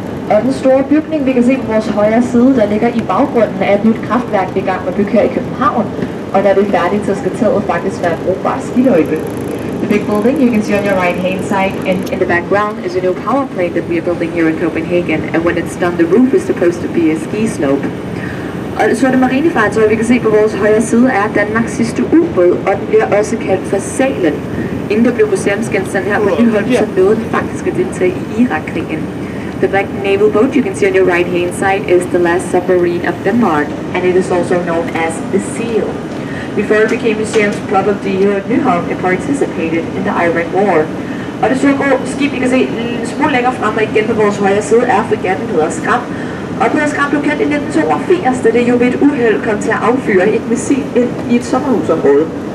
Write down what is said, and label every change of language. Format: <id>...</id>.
<da>Og den store bygning, vi kan se på vores højre side, der ligger i baggrunden af et nyt kraftværk, vi er i gang med at bygge her i København. Og når det er færdigt, så skal taget faktisk være en brugbar skiløjpe.</da> <en>The big building you can see on your right hand side, and in the background is a new power plant that we are building here in Copenhagen, and when it's done the roof is supposed to be a ski slope.</en> <da>Og det sorte marinefartøj, vi kan se på vores højre side, er Danmarks sidste ubåd, og den bliver også kaldt for Salen. Inden det blev museumsgenstand her på Nyholm, så nåede den faktisk at deltage i Irak-krigen.</da> <en>The black naval boat you can see on your right hand side is the last submarine of Denmark, and it is also known as the Seal. Before it became museum's property here at Nyholm, it participated in the Iraq War.</en> <da>Og det sortgrå skib, I kan se en smule længere frem og igen på vores højre side, er fregatten Peder Skram. Og Peder Skram blev kendt i 1982, da det jo ved et uheld kom til at affyre et missil ind i et sommerhusområde.</da>